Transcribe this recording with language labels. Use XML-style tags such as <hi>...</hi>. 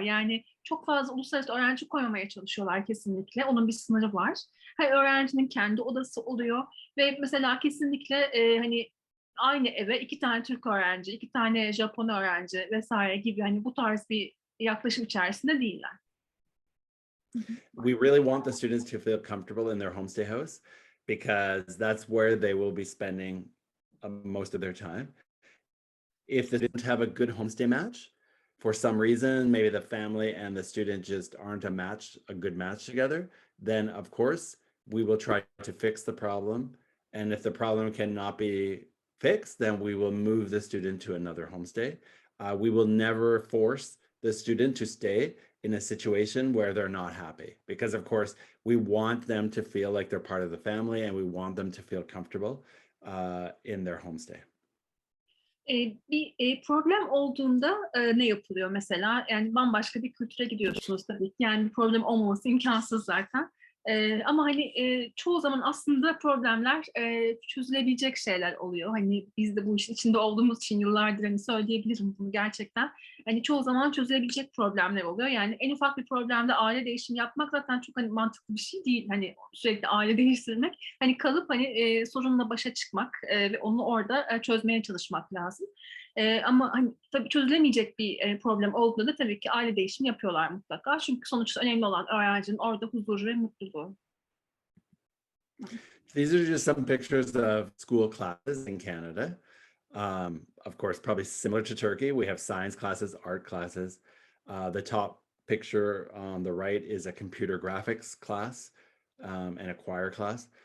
<tr>Yani çok fazla uluslararası öğrenci koymamaya çalışıyorlar kesinlikle. Onun bir sınırı var. Her öğrencinin kendi odası oluyor ve mesela kesinlikle hani aynı eve 2 tane Türk öğrenci, 2 tane Japon öğrenci vesaire gibi hani bu tarz bir yaklaşım içerisinde değiller.</tr> <en>We really want the students to feel comfortable in their homestay house because that's where they will be spending most of their time. If the students have a good homestay match, for some reason, maybe the family and the student just aren't a good match together, then of course we will try to fix the problem. And if the problem cannot be fixed, then we will move the student to another homestay. We will never force the student to stay in a situation where they're not happy. Because of course, we want them to feel like they're part of the family and we want them to feel comfortable in their homestay.</en> <tr>Bir problem olduğunda ne yapılıyor mesela? Yani bambaşka bir kültüre gidiyorsunuz tabii ki. Yani bir problem olmaması imkansız zaten. Ama hani çoğu zaman aslında problemler çözülebilecek şeyler oluyor. Hani biz de bu işin içinde olduğumuz için yıllardır hani söyleyebilirim bunu gerçekten. Hani çoğu zaman çözülebilecek problemler oluyor. Yani en ufak bir problemde aile değişimi yapmak zaten çok hani mantıklı bir şey değil. Hani sürekli aile değiştirmek. Hani kalıp hani sorunla başa çıkmak ve onu orada çözmeye çalışmak lazım. Ama hani tabii çözülemeyecek bir problem olduğunda da tabii ki aile değişimi yapıyorlar mutlaka. Çünkü sonuçta önemli olan öğrencinin orada huzuru ve mutluluğu.</tr> <en>These are just some pictures of school classes in Canada. Of course, probably similar to Turkey. We have science classes, art classes. The top picture on the right is a computer graphics class and a choir class.</en>